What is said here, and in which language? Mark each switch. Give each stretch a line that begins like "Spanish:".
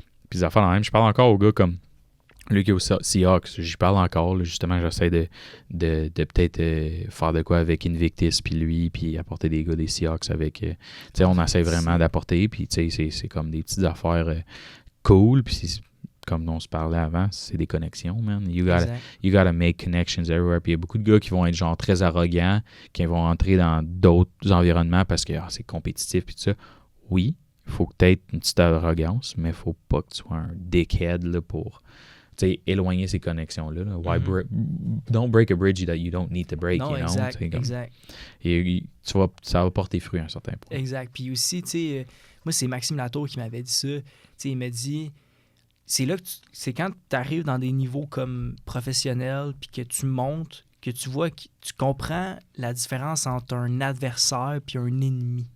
French: Puis, les affaires dans le même. Je parle encore aux gars comme lui qui est au Seahawks. J'y parle encore. Là. Justement, j'essaie de peut-être faire de quoi avec Invictus, puis lui, puis apporter des gars des Seahawks avec... tu sais, on essaie vraiment d'apporter. Puis, tu sais, c'est comme des petites affaires cool. Puis, comme on se parlait avant, c'est des connexions, man.
English: You gotta make connections everywhere.
French: Puis il y a beaucoup de gars qui vont être genre très arrogants, qui vont entrer dans d'autres environnements parce que c'est compétitif puis tout ça. Oui, il faut que tu aies une petite arrogance, mais il faut pas que tu sois un dickhead là, pour éloigner ces connexions-là. Là.
English: Don't break a bridge that you don't need to break.
French: Non, exact, exact. Et ça va porter fruit à un certain point. Exact. Puis aussi, tu sais, moi, c'est Maxime Latour qui m'avait dit ça. Tu sais, il m'a dit... C'est là que c'est quand tu arrives dans des niveaux comme professionnels puis que tu montes, que tu vois, que tu comprends la différence entre un adversaire puis un ennemi.